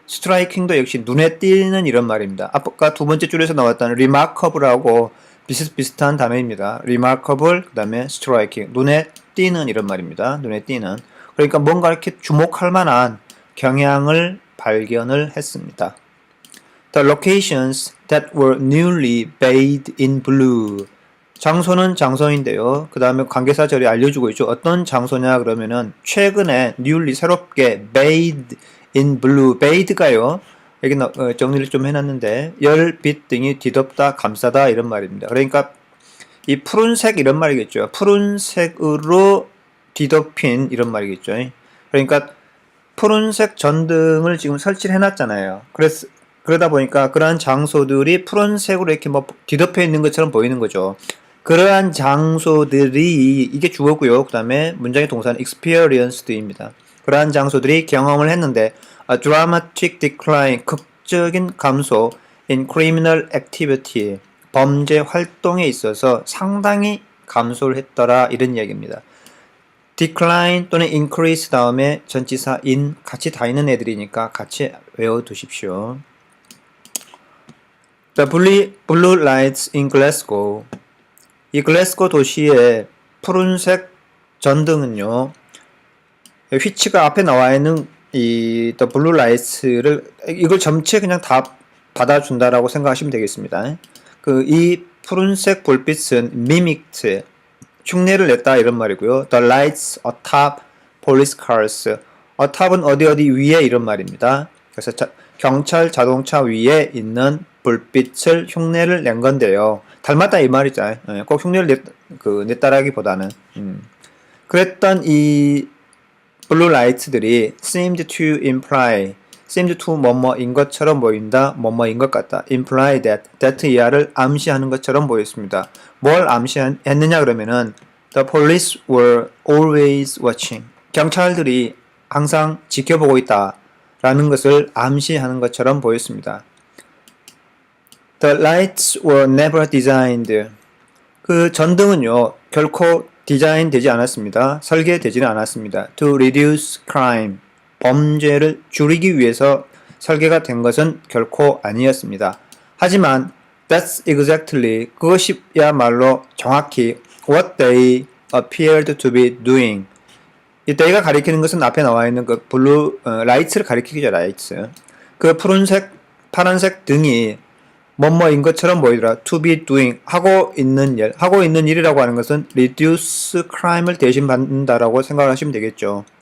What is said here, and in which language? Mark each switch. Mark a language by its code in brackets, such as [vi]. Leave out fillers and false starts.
[ko] striking도 역시 눈에 띄는 이런 말입니다. 아까 두 번째 줄에서 나왔던 remarkable하고 비슷비슷한 단어입니다. remarkable, 그 다음에 striking. 눈에 띄는 이런 말입니다. 눈에 띄는. 그러니까 뭔가 이렇게 주목할 만한 경향을 발견을 했습니다. [en] The locations that were newly bathed in blue. [ko] 장소는 장소인데요. 그 다음에 관계사절이 알려주고 있죠. 어떤 장소냐 그러면은 최근에 newly 새롭게 [en] bathed in blue. [ko] bathed가요. 여기 정리를 좀 해놨는데 열빛 등이 뒤덮다 감싸다 이런 말입니다. 그러니까 이 푸른색 이런 말이겠죠. 푸른색으로 뒤덮인 이런 말이겠죠. 그러니까 푸른색 전등을 지금 설치를 해놨잖아요. 그러다 보니까 그러한 장소들이 푸른색으로 이렇게 뭐 뒤덮여 있는 것처럼 보이는 거죠. 그러한 장소들이 이게 주어고요. 그 다음에 문장의 동사는 experienced입니다. 그러한 장소들이 경험을 했는데 [en] a dramatic decline, [ko] 극적인 감소 [en] in criminal activity, [ko] 범죄 활동에 있어서 상당히 감소를 했더라 이런 이야기입니다. decline 또는 increase 다음에 전치사 in 같이 다 있는 애들이니까 같이 외워두십시오. [en] The blue lights in Glasgow. [ko] 이 글래스고 도시의 푸른색 전등은요, 휘치가 앞에 나와 있는 이 The blue lights를 이걸 전체 그냥 다 받아준다라고 생각하시면 되겠습니다. 이 푸른색 불빛은 mimicked, 흉내를 냈다 이런 말이고요. [en] The lights atop police cars. [ko] atop은 어디 위에 이런 말입니다. 그래서 경찰 자동차 위에 있는 불빛을 흉내를 낸 건데요. 닮았다 이 말이죠. 꼭 흉내를 냈다라기보다는. 그랬던 이 블루 라이트들이 [en] seemed to imply, [ko] seemed to 뭐뭐인 것처럼 보인다, 뭐뭐인 것 같다. imply that 이하를 암시하는 것처럼 보였습니다. 뭘 암시했느냐 그러면은 [en] the police were always watching. [ko] 경찰들이 항상 지켜보고 있다 라는 것을 암시하는 것처럼 보였습니다. [en] The lights were never designed. [ko] 그 전등은요, 결코 디자인 되지 않았습니다. 설계되지는 않았습니다. [en] To reduce crime. [ko] 범죄를 줄이기 위해서 설계가 된 것은 결코 아니었습니다. 하지만 [en] that's exactly, [ko] 그것이야말로 정확히 [en] what they appeared to be doing. [ko] 이 they가 가리키는 것은 앞에 나와 있는 그 블루 라이트를 가리키죠. 라이트. 그 푸른색, 파란색 등이 뭐뭐인 것처럼 보이더라. [en] to be doing, [ko] 하고 있는 일. 하고 있는 일이라고 하는 것은 reduce crime을 대신 받는다라고 생각하시면 되겠죠.